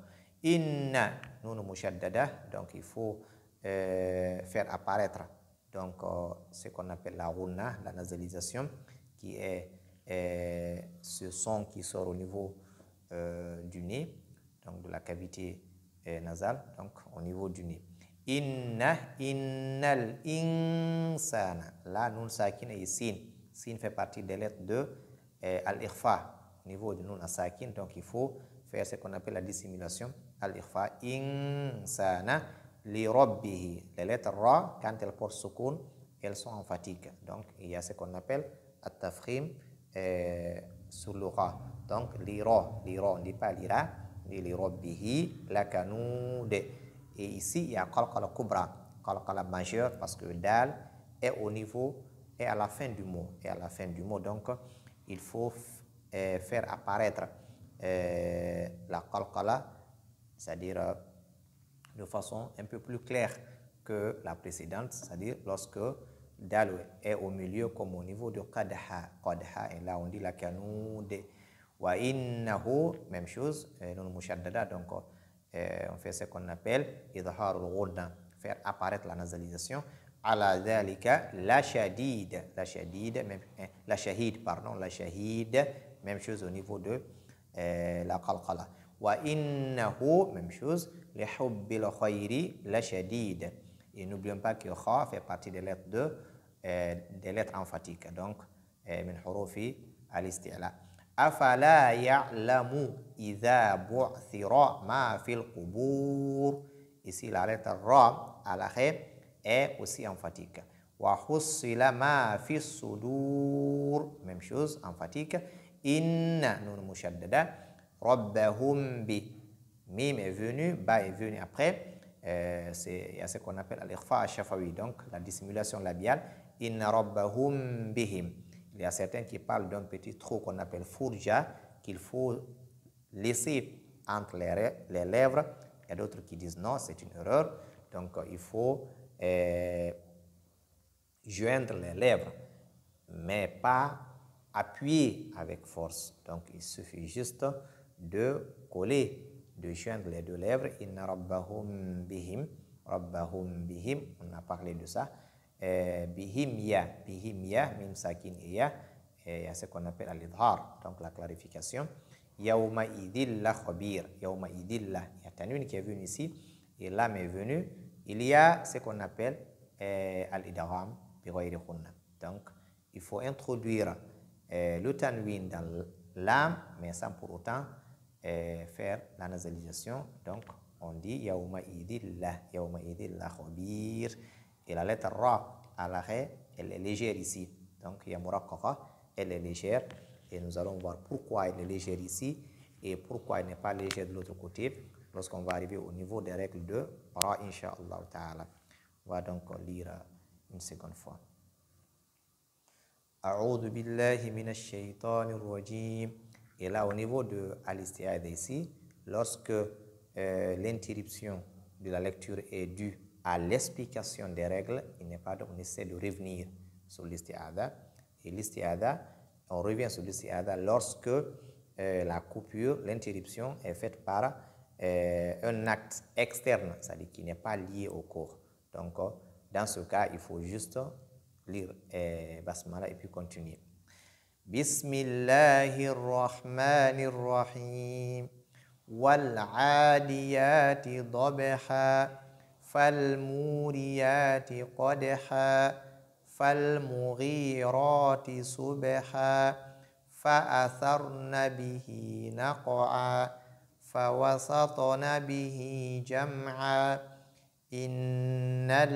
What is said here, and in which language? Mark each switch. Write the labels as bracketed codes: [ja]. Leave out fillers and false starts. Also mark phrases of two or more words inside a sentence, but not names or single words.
[fr] Inna, [ar] نون مشددة, [fr] donc il faut faire apparaître donc ce qu'on appelle la ghunna, la nasalisation, qui est ce son qui sort au niveau du nez, donc de la cavité nasale, donc au niveau du nez. [ar] إن الإنسان. [fr] Là, [ar] نون ساكن [fr] et sin. Sin fait partie des lettres de al-ikhfa au niveau de [ar] نون ساكن. [fr] Donc, il faut faire ce qu'on appelle la dissimulation al-ikhfa. [ar] إنسان لربه. [fr] Les lettres ra, quand elles portent sukun, elles sont emphatiques. Donc, il y a ce qu'on appelle at-tafkhim sur le ra. Donc, lira, on ne dit pas lira, mais [ar] لربه لكنود. [fr] Et ici, il y a [ar] قلقلة كبرى, [fr] qalqala majeur, parce que dal est au niveau, est à la fin du mot. Et à la fin du mot, donc, il faut faire apparaître la qalqala, c'est-à-dire de façon un peu plus claire que la précédente, c'est-à-dire lorsque dal est au milieu comme au niveau de qadha, et là on dit la kanud. [ar] وإنه, [fr] même chose, non mushaddada, donc on fait ce qu'on appelle [ar] إظهار الغنة, [fr] faire apparaître la nasalisation. [ar] على ذلك لشديد, [fr] même la shahid, même chose au niveau de la qalqala. [ar] وإنه, [fr] même chose, [ar] لحب الخير لشديد. [fr] Et n'oublions pas que kha fait partie des lettres des lettres emphatiques, donc [ar] من حروف الاستعلاء. أفلا يعلم إذا بعثر ما في القبور. [fr] Ici, la lettre ra à l'arrêt est aussi emphatique. [ar] وحصل ما في الصدور. [fr] Même chose, emphatique. [ar] إن نون مشددة. ربهم ب. [fr] Mim est venu, ba est venu après. Il y a ce qu'on appelle [ar] الإخفاء الشفوي, [fr] donc la dissimulation labiale. [ar] إن ربهم بهم. [fr] Il y a certains qui parlent d'un petit trou qu'on appelle furja, qu'il faut laisser entre les lèvres. Il y a d'autres qui disent non, c'est une erreur. Donc, il faut joindre les lèvres, mais pas appuyer avec force. Donc, il suffit juste de coller, de joindre les deux lèvres. [ar] إن ربهم بهم ربهم بهم, [fr] on a parlé de ça. [ar] بهم يا ميم ساكن يا, [fr] il y a ce qu'on appelle al-idhar, donc la clarification. [ar] يوم إذ لخبير يوم إذ ل, [fr] il y a tanwin qui est venu ici, et lam est venu. Il y a ce qu'on appelle [ar] الإدغام بغير غنة. [fr] Donc, il faut introduire le tanwin dans lam, mais sans pour autant faire la nasalisation. Donc, on dit [ar] يوم إذ لخبير. [fr] Et la lettre ra à l'arrêt, elle est légère ici. Donc, il y a muraqqaqa, elle est légère. Et nous allons voir pourquoi elle est légère ici et pourquoi elle n'est pas légère de l'autre côté lorsqu'on va arriver au niveau des règles de ra, [ar] إن شاء الله تعالى. [fr] On va donc lire une seconde fois. [ar] أعوذ بالله من الشيطان الرجيم. [fr] Et là, au niveau de al-isti'adha ici, lorsque l'interruption de la lecture est due à l'explication des règles, il n'est pas donc nécessaire de revenir sur l'isti'adha. Et l'isti'adha, on revient sur l'isti'adha lorsque la coupure, l'interruption est faite par un acte externe, c'est-à-dire qui n'est pas lié au cours. Donc, dans ce cas, il faut juste lire Basmala et puis continuer. [ar] بسم الله الرحمن الرحيم. والعاديات ضبحا. فالموريات قدحا فالمغيرات صبحا فأثرن به نقعا فوسطن به جمعا إن